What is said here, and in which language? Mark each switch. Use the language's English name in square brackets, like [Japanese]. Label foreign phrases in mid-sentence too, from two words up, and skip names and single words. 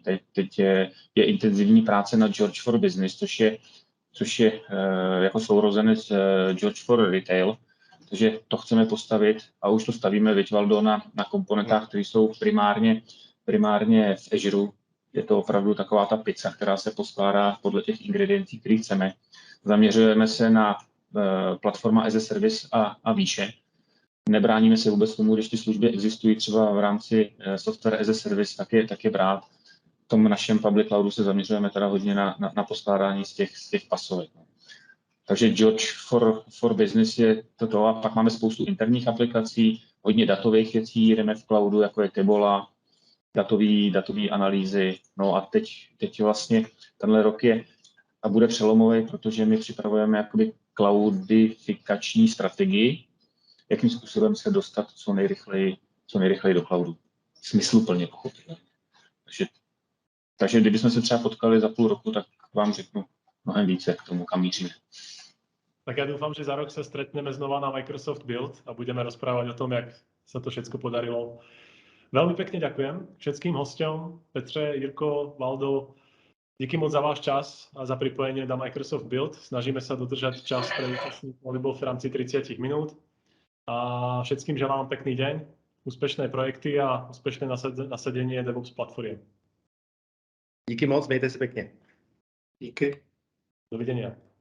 [Czech] Teď je intenzivní práce na George for Business, což je jako sourozenec George for Retail, takže to chceme postavit a už to stavíme Valdo na komponentách, které jsou primárně v Azure. Je to opravdu taková ta pizza, která se poskládá podle těch ingredientů, které chceme. Zaměřujeme se na platforma [English] as a service [Czech] a výše. Nebráníme se vůbec tomu, když ty služby existují třeba v rámci [English] software as a service, [Czech] tak je brát. V tom našem public cloudu se zaměřujeme teda hodně na poskládání z těch pasovek. Takže George for Business je toto a pak máme spoustu interních aplikací, hodně datových věcí, jdeme v cloudu, jako je Tebola, datový analýzy. No a teď vlastně tenhle rok je a bude přelomový, protože my připravujeme jakoby cloudifikační strategii, jakým způsobem se dostat co nejrychleji do cloudu. Smysluplně pochopitelně. Takže kdybychom se třeba potkali za půl roku, tak vám řeknu mnohem více k tomu, kam míříme. [Slovak] Tak ja dúfam, že za rok sa stretneme znova na Microsoft Build a budeme rozprávať o tom, jak sa to všetko podarilo. Veľmi pekne ďakujem všetkým hosťom, Petře, Jirko, Valdo. [Czech] Díky moc za váš čas a za pripojenie na Microsoft Build. [Slovak] Snažíme sa dodržať čas pre účastníkov, aby bol v rámci 30 minút. A všetkým želám pekný deň, úspešné projekty a úspešné nasadenie DevOps platform. [Czech] Díky moc, mějte se pěkně. Díky. [Slovak] Dovidenia.